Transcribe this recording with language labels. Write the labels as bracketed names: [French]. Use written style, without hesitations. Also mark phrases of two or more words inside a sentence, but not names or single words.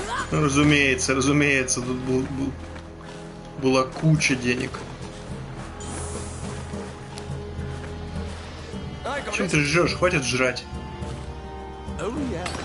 [Russian] Ну, разумеется, тут была куча денег. [English] I got [Russian] Чем [English] it. [Russian] ты жрешь? Хватит жрать. [English] Oh yeah.